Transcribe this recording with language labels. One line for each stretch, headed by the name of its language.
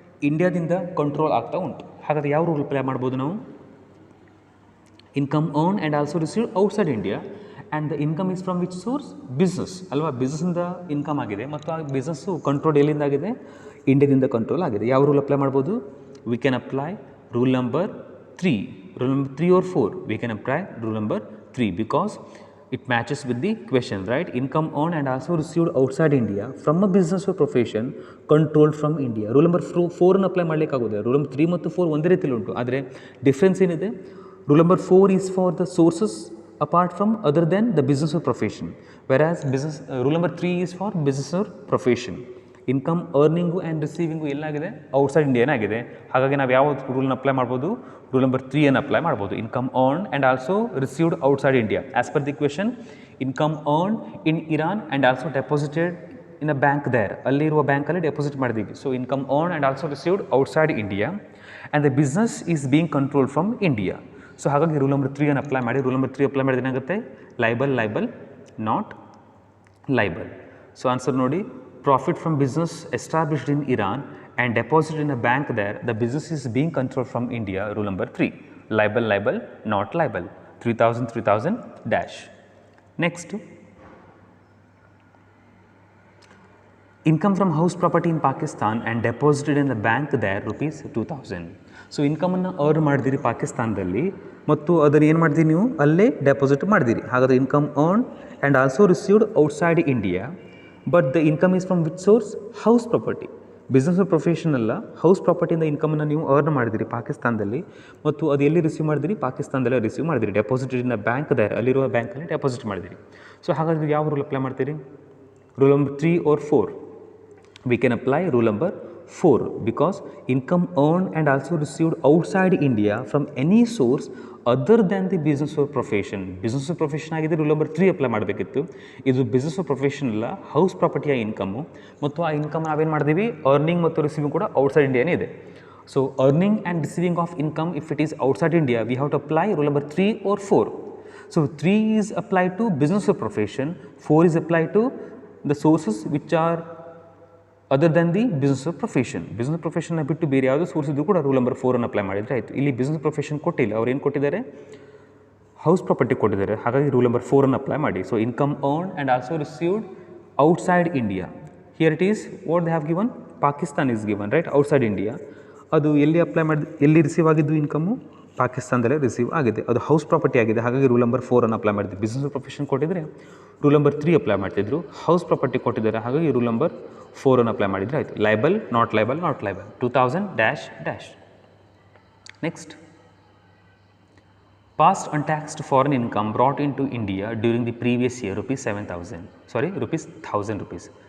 Kannada: ಇಂಡಿಯಾದಿಂದ ಕಂಟ್ರೋಲ್ ಆಗ್ತಾ ಉಂಟು. ಹಾಗಾದರೆ ಯಾವ ರೂಲ್ ಅಪ್ಲೈ ಮಾಡ್ಬೋದು ನಾವು?
English: income earn and also received outside India and the income is from which source business
Kannada: ಅಲ್ವಾ, ಬಿಸ್ನೆಸ್ಸಿಂದ ಇನ್ಕಮ್ ಆಗಿದೆ ಮತ್ತು ಆ ಬಿಸ್ನೆಸ್ಸು ಕಂಟ್ರೋಲ್ ಎಲ್ಲಿಂದ ಆಗಿದೆ, ಇಂಡಿಯಾದಿಂದ ಕಂಟ್ರೋಲ್ ಆಗಿದೆ. ಯಾವ ರೂಲ್ ಅಪ್ಲೈ ಮಾಡ್ಬೋದು,
English: We can apply rule number 3, rule number 3 or 4, we can apply rule number 3 because it matches with the question, right? Income earned and also received outside India from a business or profession controlled from India. Rule number 4 ಅನ್ನು apply ಮಾಡಲಿಕ್ಕೆ ಆಗೋದಿಲ್ಲ. Rule number 3 ಮತ್ತು 4 ಒಂದೇ ರೀತಿಯಲ್ಲಿ ಉಂಟು, ಆದರೆ difference ಏನಿದೆ, rule number 4 is for the sources apart from other than the business or profession,
Kannada: whereas rule number 3 is for business or profession. Income earning and ರಿಸೀವಿಂಗು ಎಲ್ಲಾಗಿದೆ, outside ಇಂಡಿಯಾನೇ ಆಗಿದೆ. ಹಾಗಾಗಿ ನಾವು ಯಾವ ರೂಲ್ನ ಅಪ್ಲೈ ಮಾಡ್ಬೋದು, ರೂಲ್ ನಂಬರ್ 3 ಅನ್ನು ಅಪ್ಲೈ ಮಾಡ್ಬೋದು.
English: Income earn and also received outside India as per the question. Income earn in Iran and also deposited in a bank there,
Kannada: ಅಲ್ಲಿರುವ ಬ್ಯಾಂಕಲ್ಲಿ deposit ಮಾಡಿದ್ದೀವಿ.
English: So income earn and also received outside India and the business is being control from India.
Kannada: So ಹಾಗಾಗಿ rule number 3 ಅನ್ನು apply ಮಾಡಿ. Rule number 3 apply ಮಾಡಿದ್ರೆ ಏನಾಗುತ್ತೆ, liable not liable. So answer ನೋಡಿ,
English: profit from business established in Iran and deposited in a bank there, the business is being controlled from India. Rule number 3, libel not libel. 3000 dash. Next, income from house property in Pakistan and deposited in the bank there, rupees 2000.
Kannada: So ಇನ್ಕಮನ್ನು earn ಮಾಡಿದಿರಿ ಪಾಕಿಸ್ತಾನದಲ್ಲಿ ಮತ್ತು ಅದನ್ನು ಏನು ಮಾಡಿದಿರಿ ನೀವು ಅಲ್ಲೇ deposit ಮಾಡಿದಿರಿ.
English: ಹಾಗಾದರೆ income earn and also received outside India, but the income is from which source, house property.
Kannada: Business profession ಅಲ್ಲ, ಹೌಸ್ ಪ್ರಾಪರ್ಟಿಯಿಂದ ಇನ್ಕಮನ್ನು ನೀವು ಅರ್ನ್ ಮಾಡಿದಿರಿ ಪಾಕಿಸ್ತಾನದಲ್ಲಿ ಮತ್ತು ಅದು ಎಲ್ಲಿ ರಿಸೀವ್ ಮಾಡಿದಿರಿ, ಪಾಕಿಸ್ತಾನದಲ್ಲೇ ರಿಸೀವ್ ಮಾಡಿದಿರಿ.
English: deposited in bank there,
Kannada: ಅಲ್ಲಿರುವ ಬ್ಯಾಂಕಲ್ಲಿ ಡೆಪಾಸಿಟ್ ಮಾಡಿದಿರಿ. ಸೊ ಹಾಗಾದರೆ ಯಾವ ರೂಲ್ ಅಪ್ಲೈ ಮಾಡ್ತೀರಿ, rule number 3 or 4?
English: We can apply rule number 4 because income earned and also received outside India from any source other than the business or profession.
Kannada: Business profession ಆಗಿದೆ, rule number 3 apply ಮಾಡಬೇಕಿತ್ತು. ಇದು business profession ಅಲ್ಲ, house ಪ್ರಾಪರ್ಟಿಯ income ಮತ್ತು ಆ income ನಾವೇನು ಮಾಡಿದೀವಿ, earning ಮತ್ತು receiving ಕೂಡ ಔಟ್ಸೈಡ್ ಇಂಡಿಯಾನೇ ಇದೆ.
English: So earning and receiving of income if it is outside India, we have to apply rule number 3 or 4. So 3 is apply to business or profession, 4 is apply to the sources which are other than the business profession.
Kannada: Business ಪ್ರೊಫೆಷನ್ನ ಬಿಟ್ಟು ಬೇರೆ ಯಾವುದೋ source ಇದ್ದು ಕೂಡ rule number 4 ಅನ್ನು apply ಮಾಡಿದರೆ ಆಯಿತು. ಇಲ್ಲಿ business profession ಕೊಟ್ಟಿಲ್ಲ, ಅವ್ರು ಏನು ಕೊಟ್ಟಿದ್ದಾರೆ, ಹೌಸ್ ಪ್ರಾಪರ್ಟಿ ಕೊಟ್ಟಿದ್ದಾರೆ. ಹಾಗಾಗಿ ರೂಲ್ ನಂಬರ್ 4 ಅನ್ನು ಅಪ್ಲೈ ಮಾಡಿ.
English: So income earn and also received outside India, here it is what they have given, Pakistan is given, right, outside India.
Kannada: ಅದು ಎಲ್ಲಿ ಅಪ್ಲೈ ಮಾಡಿ, ಎಲ್ಲಿ ರಿಸೀವ್ ಆಗಿದ್ದು ಇನ್ಕಮು, ಪಾಕಿಸ್ತಾನದಲ್ಲೇ ರಿಸೀವ್ ಆಗಿದೆ, ಅದು ಹೌಸ್ ಪ್ರಾಪರ್ಟಿ ಆಗಿದೆ. ಹಾಗಾಗಿ ರೂಲ್ ನಂಬರ್ 4 ಅನ್ನು ಅಪ್ಲೈ ಮಾಡಿದ್ವಿ. ಬಿಸ್ನೆಸ್ ಪ್ರೊಫೆಷನ್ ಕೊಟ್ಟಿದ್ದರೆ ರೂಲ್ ನಂಬರ್ 3 ಅಪ್ಲೈ ಮಾಡ್ತಿದ್ರು, ಹೌಸ್ ಪ್ರಾಪರ್ಟಿ ಕೊಟ್ಟಿದ್ದಾರೆ, ಹಾಗಾಗಿ ರೂಲ್ ನಂಬರ್ 4 ಅನ್ನು ಅಪ್ಲೈ ಮಾಡಿದರೆ ಆಯಿತು.
English: Liable not liable 2000 dash. Next, past untaxed foreign income brought into India during the previous year, rupees 1,000 rupees.